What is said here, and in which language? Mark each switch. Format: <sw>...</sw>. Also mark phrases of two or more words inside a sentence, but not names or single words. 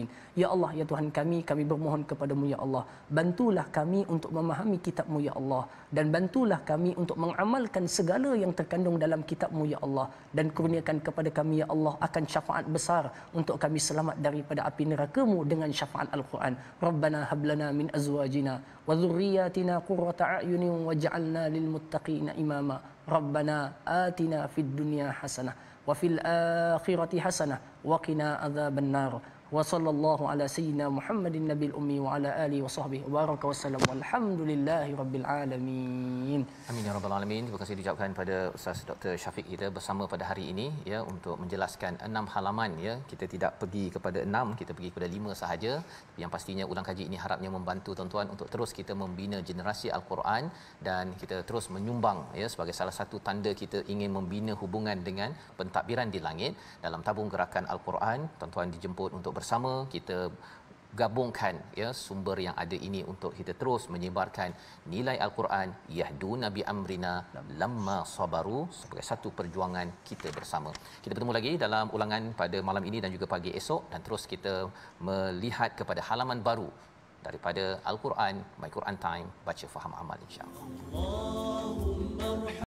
<ms>Ya Allah, ya Tuhan kami bermohon kepadamu, ya Allah. Bantulah kami untuk memahami kitab-Mu, ya Allah. Dan bantulah kami untuk mengamalkan segala yang terkandung dalam kitab-Mu, ya Allah. Dan kurniakan kepada kami, ya Allah, akan syafaat besar untuk kami selamat daripada api neraka-Mu dengan syafaat Al-Quran.</ms> <ar>ربنا هب لنا من أزواجنا وذرياتنا قرة أعين واجعلنا للمتقين إماما. ربنا آتنا في الدنيا حسنة وفي الآخرة حسنة وقنا عذاب النار. وصلى الله على سيدنا محمد النبي الأمي وعلى آله وصحبه وبارك وسلم والحمد لله رب العالمين. آمين يا رب العالمين.</ar> <ms>Terima kasih diucapkan pada Ustaz Dr. Syafiq kita bersama pada hari ini ya untuk menjelaskan 6 halaman ya. Kita tidak pergi kepada 6, kita pergi kepada 5 sahaja. Yang pastinya ulang kaji ini harapnya membantu tuan-tuan untuk terus kita membina generasi Al-Quran dan kita terus menyumbang ya sebagai salah satu tanda kita ingin membina hubungan dengan pentadbiran di langit dalam tabung gerakan Al-Quran. Tuan-tuan dijemput untuk bersama kita gabungkan ya sumber yang ada ini untuk kita terus menyebarkan nilai Al-Quran</ms> <ar>يهدون بأمرنا لما صبروا</ar> <ms>sebagai satu perjuangan kita bersama. Kita bertemu lagi dalam ulangan pada malam ini dan juga pagi esok dan terus kita melihat kepada halaman baru daripada Al-Quran, My Quran Time, baca faham amal insya-Allah.</ms>